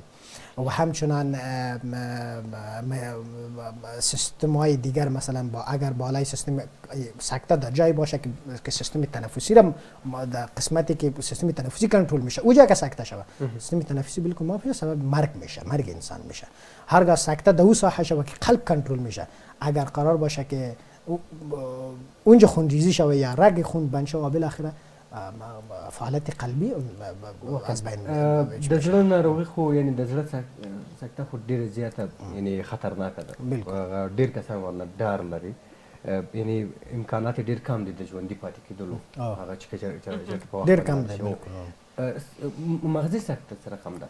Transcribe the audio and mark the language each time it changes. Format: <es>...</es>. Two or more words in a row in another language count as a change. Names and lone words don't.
<fa>و همچنان سیستم های دیگر مثلا اگر بالای سیستم سکته در جای باشه که سیستم تنفسی را در قسمتی که سیستم تنفسی کنترل میشه اونجا که سکته شود سیستم تنفسی بالکل معاف سبب مرگ میشه، مرگ انسان میشه. هرگاه سکته در اون ساحه شود که قلب کنترل میشه، اگر قرار باشه که اونجا خونریزی شود یا رگ خون بند شود، بالاخره فعالیت قلبی از بین میره.</fa> <ps>د زړه ناروغي خو یعنی د زړه سکته خو ډیره زیاته یعنی خطرناکه ده. ډیر کسان ورنه ډار لري، یعنی امکانات ډیر کم دي د ژوندي پاتې کېدلو. هغه چې په وخت ډیر کم دی. مغزي سکته څه رقم ده؟</ps>